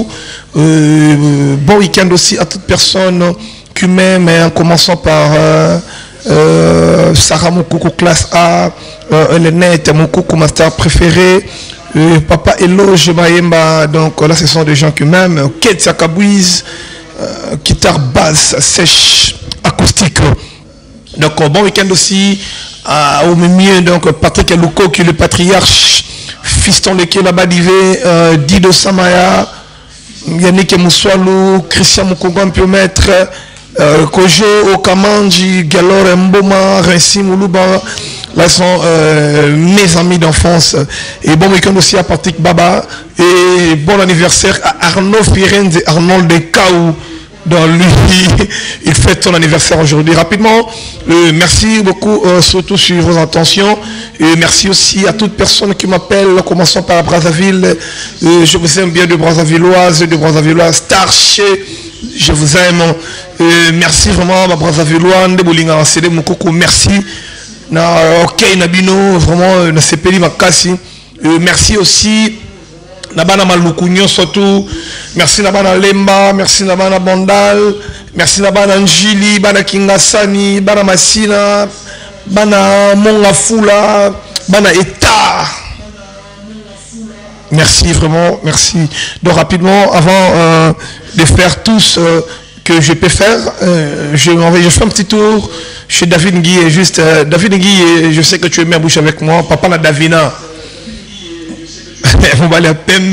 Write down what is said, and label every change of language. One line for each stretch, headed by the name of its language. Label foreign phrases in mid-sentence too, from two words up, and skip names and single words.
French: Bon week-end aussi à toute personne qui m'aime, en commençant par Sarah Moukoukou classe A, Lenette Moukoukou master préféré, Papa Eloge Maemba, donc là ce sont des gens qui m'aiment, Ketia Kabouiz, guitare basse sèche acoustique. Donc bon week-end aussi au milieu, donc Patrick Elouko qui est le patriarche, fiston Leke Labadivé, Dido Samaya, Yannick Moussoualou, Christian Moukongo Mpiomètre, Kojo Okamanji, Galore Mboma, Rensi Moulouba, là sont mes amis d'enfance. Et bon week-end aussi à Patrick Baba. Et bon anniversaire à Arnaud Firenze et Arnold de Kaou. Dans lui, il fête son anniversaire aujourd'hui. Rapidement, merci beaucoup, surtout sur vos intentions. Et merci aussi à toute personne qui m'appelle, commençons par Brazzaville. Je vous aime bien de Brazzavilloise, Starché. Je vous aime. Merci vraiment à Brazzavillois, de Bolinga, Cédé Moukoukou. Merci.
Lingala: Ok, Nabino, vraiment, na Sepeli Makasi.
French: Merci aussi. Nabana Malukunyo surtout, merci Nabana Lemba, merci Nabana Bondal, merci Nabana Njili,
Lingala: Bana Kingasani, Bana Masina, Bana Mongafula, Bana Eta.
French: Merci vraiment, merci. Donc rapidement, avant de faire tout ce que je peux faire, je fais un petit tour chez David Nguye. Juste, David Nguye, je sais que tu es mis à bouche avec moi, papa la Davina. On va aller à Pembe.